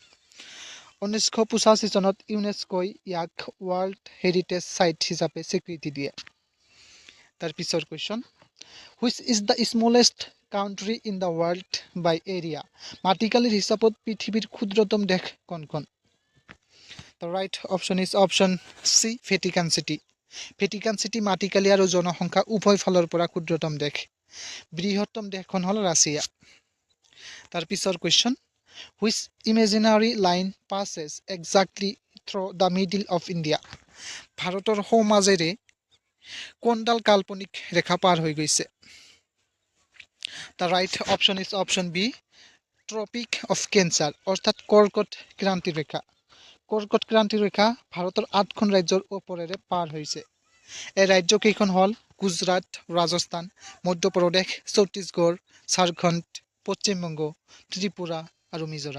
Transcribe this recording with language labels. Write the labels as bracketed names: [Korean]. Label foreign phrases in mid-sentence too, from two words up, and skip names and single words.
[Assamese] 1985 চনত ইউনেস্কোই ইয়াক [English] World Heritage Site [Assamese] হিচাপে স্বীকৃতি দিয়ে। তাৰ পিছৰ [English] question, which is the smallest country in the world by area? [Assamese] মাটিকালিৰ হিচাপত পৃথিৱীৰ ক্ষুদ্ৰতম দেশ কোনখন? [English] The right option is option C, ভেটিকান চিটি। [Assamese] ভেটিকান চিটি মাটিকালি আৰু জনসংখ্যা উভয় ফালৰ পৰা ক্ষুদ্ৰতম দেশ। বৃহত্তম দেশখন হ'ল [English] ৰাছিয়া। [Assamese] তাৰ পিছৰ [English] question, which imaginary line passes exactly through the middle of India? [Assamese] ভাৰতৰ সোঁমাজেৰে কোনডাল কাল্পনিক ৰেখা পাৰ হৈ গৈছে? [English] The right option is option B, ট্ৰপিক অফ কেঞ্চাৰ, [Assamese] অৰ্থাৎ কৰ্কট ক্ৰান্তি ৰেখা। কৰ্কট ক্ৰান্তি ৰেখা ভাৰতৰ 8খন ৰাজ্যৰ ওপৰেৰে পাৰ হৈছে। এই ৰাজ্যকেইখন হ'ল গুজৰাট, ৰাজস্থান, মধ্যপ্ৰদেশ, ছত্তীশগড়, ঝাৰখণ্ড, পশ্চিমবংগ, ত্ৰিপুৰা আৰু মিজোৰাম।